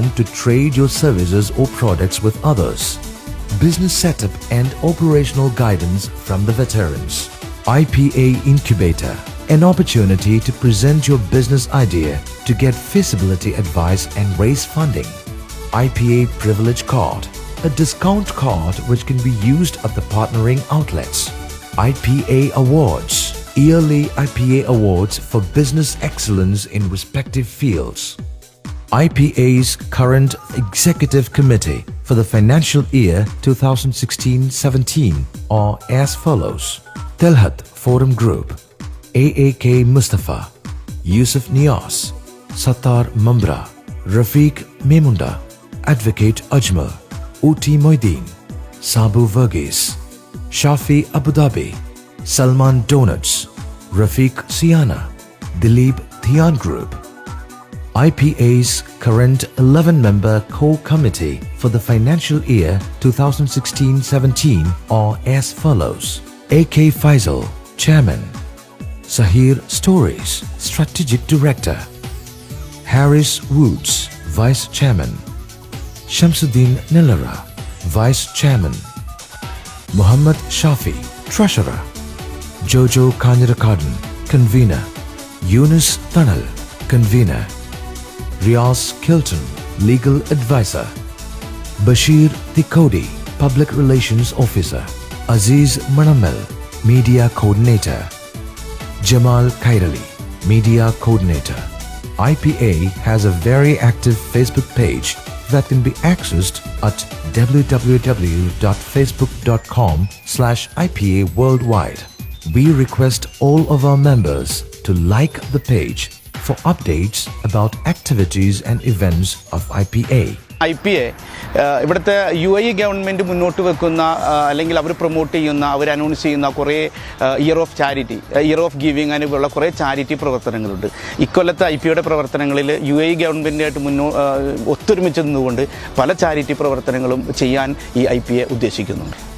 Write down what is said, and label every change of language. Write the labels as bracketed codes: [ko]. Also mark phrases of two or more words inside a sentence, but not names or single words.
[en] to trade your services or products with others, business setup and operational guidance from the veterans, IPA Incubator, an opportunity to present your business idea to get feasibility advice and raise funding, IPA Privilege Card, a discount card which can be used at the partnering outlets, IPA Awards, yearly IPA Awards for business excellence in respective fields, IPA's current executive committee for the financial year 2016-17 are as follows: Telhat Forum Group, AAK Mustafa, Yusuf Nias, Sattar Mambra, Rafiq Memunda, Advocate Ajmal, Uti Moideen, Sabu Verghese, Shafi Abu Dhabi, Salman Donuts, Rafiq Siana, Dilip Dhian Group. IPA's current 11-member core committee for the financial year 2016-17 are as follows: AK Faisal, Chairman; Sahir Stories, Strategic Director; Harris Woods, Vice Chairman; Shamsuddin Nilara, Vice Chairman; Muhammad Shafi, Treasurer; Jojo Kanyarakadin, Convener; Yunus Tanal, Convener; Riaz Kilton, Legal Advisor; Bashir Tikodi, Public Relations Officer; Aziz Manamel, Media Coordinator; Jamal Kairali, Media Coordinator. IPA has a very active Facebook page that can be accessed at www.facebook.com/IPA worldwide. We request all of our members to like the page for updates about activities and events of IPA. [ml] IPA ഇവിടുത്തെ UAE ഗവൺമെൻറ് മുന്നോട്ട് വെക്കുന്ന അല്ലെങ്കിൽ അവർ പ്രൊമോട്ട് ചെയ്യുന്ന അവർ അനൗൺസ് ചെയ്യുന്ന കുറേ [en] year of charity, year of giving [ml] അങ്ങനെയുള്ള കുറേ ചാരിറ്റി പ്രവർത്തനങ്ങളുണ്ട്. ഇക്കൊല്ലത്തെ IPAയുടെ പ്രവർത്തനങ്ങളിൽ UAE ഗവൺമെൻറ്റായിട്ട് ഒത്തൊരുമിച്ച് നിന്നുകൊണ്ട് പല ചാരിറ്റി പ്രവർത്തനങ്ങളും ചെയ്യാൻ ഈ IPA ഉദ്ദേശിക്കുന്നുണ്ട്.